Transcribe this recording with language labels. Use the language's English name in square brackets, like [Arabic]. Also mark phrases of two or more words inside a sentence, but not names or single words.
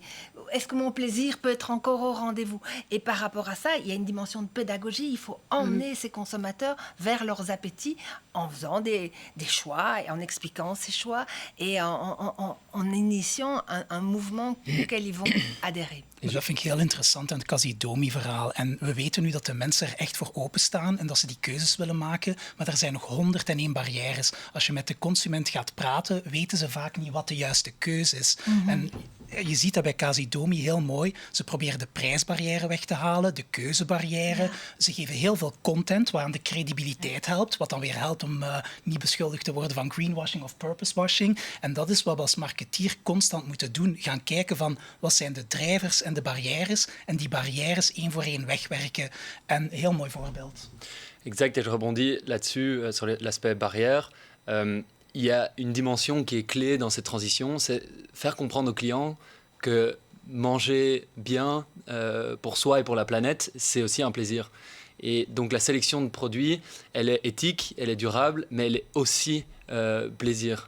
[French] Est-ce que mon plaisir peut être encore au rendez-vous? Et par rapport à ça, il y a une dimension de pédagogie. Il faut emmener ces consommateurs vers leurs appétits en faisant des choix et en expliquant ces choix et en initiant un mouvement auquel ils vont adhérer. [Dutch] Dus dat vind ik heel interessant aan het Case2Me-verhaal. En we weten nu dat de mensen er echt voor openstaan en dat ze die keuzes willen maken. Maar er zijn nog 101 barrières. Als je met de consument gaat praten, weten ze vaak niet wat de juiste keuze is. En je ziet dat bij Casidomi heel mooi. Ze proberen de prijsbarrière weg te halen, de keuzebarrière. Ja. Ze geven heel veel content waaraan de credibiliteit helpt, wat dan weer helpt om niet beschuldigd te worden van greenwashing of purposewashing. En dat is wat we als marketeer constant moeten doen. Gaan kijken van wat zijn de drijvers en de barrières en die barrières één voor één wegwerken. En een heel mooi voorbeeld. [French] Exact, et je rebondis là-dessus, sur l'aspect barrière. Il y a une dimension qui est clé dans cette transition, c'est faire comprendre aux clients que manger bien pour soi et pour la planète, c'est aussi un plaisir. Et donc la sélection de produits, elle est éthique, elle est durable, mais elle est aussi plaisir.